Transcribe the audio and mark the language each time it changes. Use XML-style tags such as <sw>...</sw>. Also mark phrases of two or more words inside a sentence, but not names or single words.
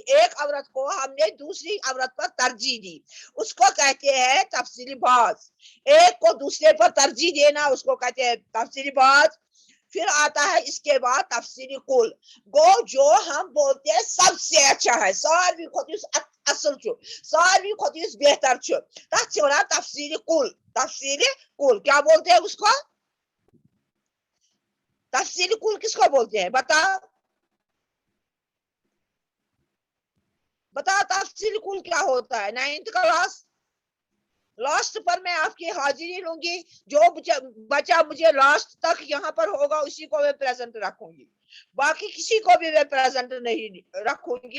<ur>ایک عورت کو ہم نے دوسری عورت پر ترجیح دی، اس کو کہتے ہیں تفصیل بعض. ایک کو دوسرے پر ترجیح دینا اس کو کہتے ہیں تفصیل بعض. پھر آتا ہے اس کے بعد تفصیل کل، گو جو ہم بولتے ہیں سب سے اچھا ہے،</ur> <ks>ساروی کھوتس اصل چھو، ساروی کھوتس بہتر چھو، تتھ چھِ ونان تفصیل کل.</ks> <ur>تفصیل کل کیا بولتے ہیں اس کو؟ تفصیل کل کس کو بولتے ہیں؟ بتاؤ بتاؤ تفصیل کل کیا ہوتا ہے؟ 9th کلاس لاسٹ پر میں آپ کی حاضری لوں گی، جو بچہ مجھے لاسٹ تک یہاں پر ہوگا اسی کو میں پریزنٹ رکھوں گی، باقی کسی کو بھی میں پریزنٹ نہیں رکھوں گی.</ur>